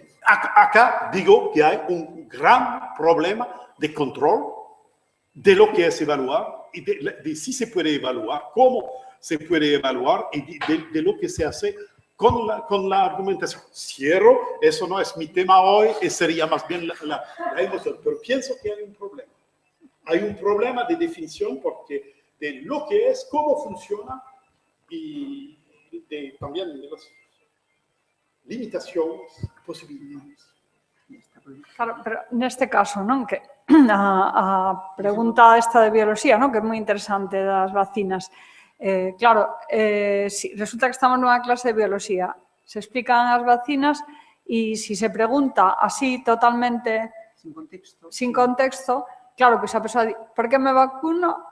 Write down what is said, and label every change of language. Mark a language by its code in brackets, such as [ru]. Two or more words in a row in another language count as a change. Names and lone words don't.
[es] Acá digo que hay un gran problema de control de lo que es evaluar y de si se puede evaluar, cómo se puede evaluar y de lo que se hace con la argumentación. Cierro, eso no es mi tema hoy, sería más bien la emoción, pero pienso que hay un problema. Hay un problema de definición porque de lo que es, cómo funciona y también de las limitaciones, posibilidades. [gl] Claro, pero neste caso, non, que a pregunta esta de bioloxía, non, que é moi interesante das vacinas. Claro, si resulta que estamos nunha clase de bioloxía, se explican as vacinas e si se pregunta así totalmente sin contexto, claro, pois a persoa di, por que me vacuno?